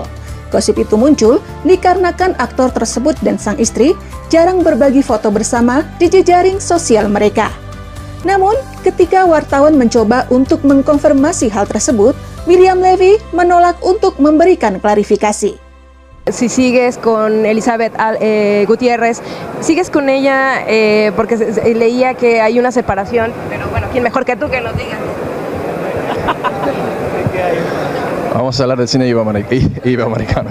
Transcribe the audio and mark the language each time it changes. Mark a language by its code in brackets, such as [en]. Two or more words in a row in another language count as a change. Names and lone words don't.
[id] Gosip itu muncul dikarenakan aktor tersebut dan sang istri jarang berbagi foto bersama di jejaring sosial mereka. Namun, ketika wartawan mencoba untuk mengkonfirmasi hal tersebut, William Levy menolak untuk memberikan klarifikasi. [es] Si sigues con Elizabeth Gutiérrez, sigues con ella porque leía que hay una separación, pero bueno, ¿quién mejor que tú que nos digas? Vamos a hablar del cine iberoamericano.